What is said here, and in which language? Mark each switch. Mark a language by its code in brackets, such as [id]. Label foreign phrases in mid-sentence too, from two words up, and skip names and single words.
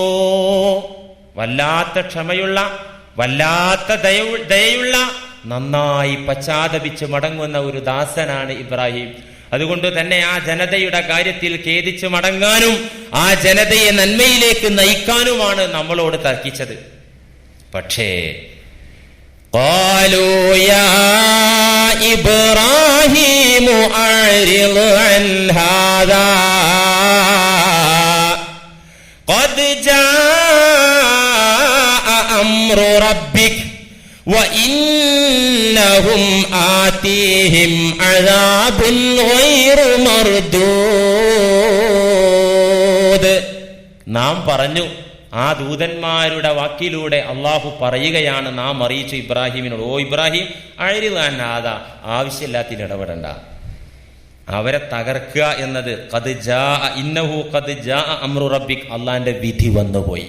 [ml] വല്ലാത്ത ക്ഷമയുള്ള, വല്ലാത്ത ദയയുള്ള, നന്നായി പശ്ചാത്തപിച്ച് മടങ്ങുന്ന ഒരു ദാസനാണ് ഇബ്രാഹിം. അതുകൊണ്ട് തന്നെ ആ ജനതയുടെ കാര്യത്തിൽ ഖേദിച്ചു മടങ്ങാനും ആ ജനതയെ നന്മയിലേക്ക് നയിക്കാനുമാണ് നമ്മളോട് തർക്കിച്ചത്. [ar] പക്ഷേ قالوا يا إبراهيم أعرض عن هذا قد جاء أمر ربك وإنهم آتيهم عذاب غير مردود. [ml] നാം പറഞ്ഞു, ആ ദൂതന്മാരുടെ വാക്കിലൂടെ അള്ളാഹു പറയുകയാണ്, നാം അറിയിച്ചു ഇബ്രാഹിമിനോട്, ഓ ഇബ്രാഹിം അഴിറിലാനാഥ, ആവശ്യമില്ലാത്തിൽ ഇടപെടണ്ട, അവരെ തകർക്കുക എന്നത് [ar] إنه قد جاء أمر ربك, [ml] അള്ളാന്റെ വിധി വന്നുപോയി.